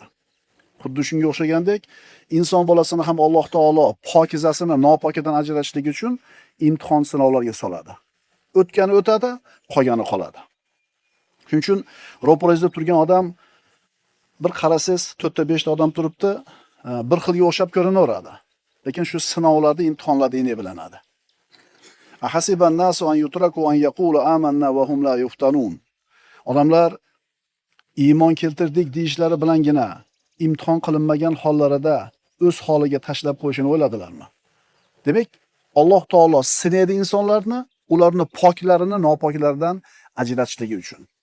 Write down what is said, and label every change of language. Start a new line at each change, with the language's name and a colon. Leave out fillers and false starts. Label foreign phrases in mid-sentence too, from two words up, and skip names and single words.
Uzbek: Xuddi shunga o'xshagandek, inson bolasini ham Alloh taolo pokizasini nopokidan ajratishlik uchun imtihon sinovlarga soladi. O'tgani o'tadi, qolgani qoladi. Shuning uchun ro'parangizda turgan odam bir qarasangiz 4 ta 5 ta odam turibdi, bir xilga o'xshab ko'rinaveradi. Lekin shu sinovlarda, imtihonlarda ine bilinadi.
Arabic: أحسب الناس أن يتركوا أن يقولوا آمنا وهم لا يفتنون.
Uzbek: Odamlar iymon keltirdik deyishlari bilangina imtihon qilinmagan hollarida o'z holiga tashlab qo'yishini o'yladilarmi? Demak, Alloh taolo sinaydi insonlarni, ularni poklarini nopoklaridan ajratishligi uchun.